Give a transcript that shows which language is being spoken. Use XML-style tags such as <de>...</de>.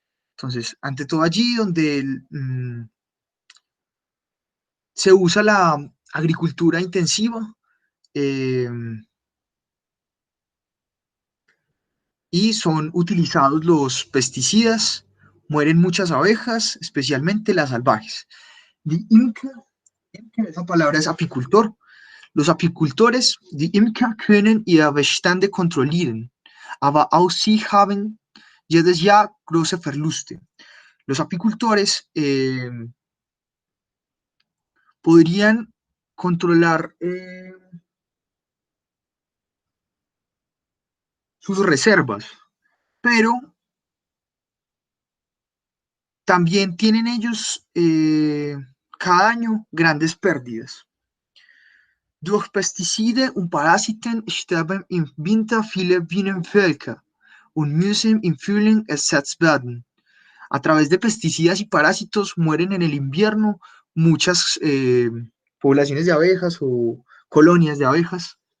<es>Entonces, ante todo allí donde se usa la agricultura intensiva y son utilizados los pesticidas, mueren muchas abejas, especialmente las salvajes.</es> <de>Die Imker,</de> <es>esa palabra es apicultor. Los apicultores,</es> <de>die Imker, können ihre Bestände kontrollieren, aber auch sie haben jedes Jahr große Verluste.</de> <es>Los apicultores podrían controlar sus reservas, pero también tienen ellos cada año grandes pérdidas.</es> <de>Durch Pestizide und Parasiten sterben im Winter viele Bienenvölker und müssen im Frühling ersetzt werden.</de> <es>A través de pesticidas y parásitos mueren en el invierno muchas poblaciones de abejas o colonias de abejas.</es>